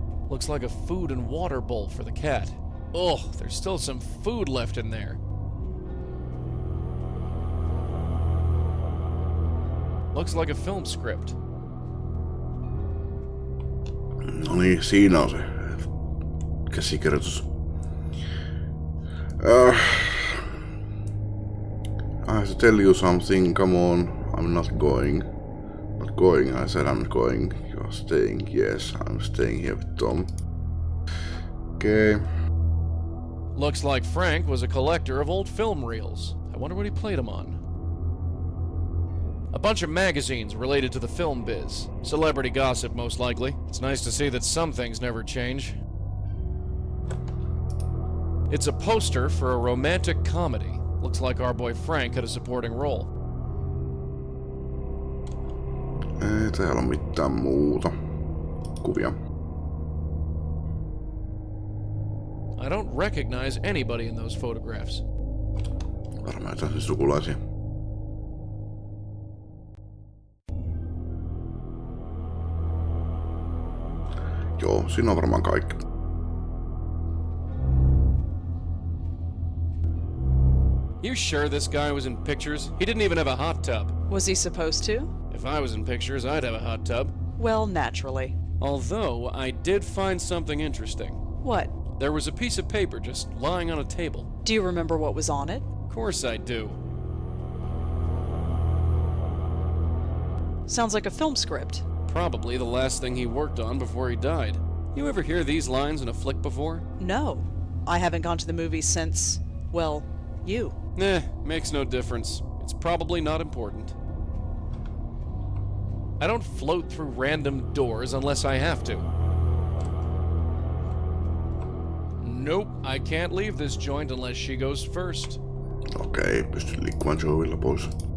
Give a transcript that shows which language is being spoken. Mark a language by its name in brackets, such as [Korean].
[English] Looks like a food and water bowl for the cat. Ugh, there's still some food left in there. Looks like a film script. [Finnish] No niin, siinä on se käsikirjoitus. [English] I have to tell you something, come on. I'm not going. Not going, I said I'm going. You're staying, yes, I'm staying here with Tom. Okay. Looks like Frank was a collector of old film reels. I wonder what he played them on. A bunch of magazines related to the film biz. Celebrity gossip, most likely. It's nice to see that some things never change. It's a poster for a romantic comedy. Looks like our boy Frank had a supporting role. [Finnish] Ei täällä ole mitään muuta kuvia. [English] I don't recognize anybody in those photographs. [Finnish] Varmaan jotain sukulaisia. Joo, siinä on varmaan kaikki. [English] You sure this guy was in pictures? He didn't even have a hot tub. Was he supposed to? If I was in pictures, I'd have a hot tub. Well, naturally. Although, I did find something interesting. What? There was a piece of paper just lying on a table. Do you remember what was on it? Of course I do. Sounds like a film script. Probably the last thing he worked on before he died. You ever hear these lines in a flick before? No. I haven't gone to the movies since, well, you. Makes no difference. It's probably not important. I don't float through random doors unless I have to. Nope, I can't leave this joint unless she goes first. [Finnish] Okei, pystyn liikkumaan Joeylla pois.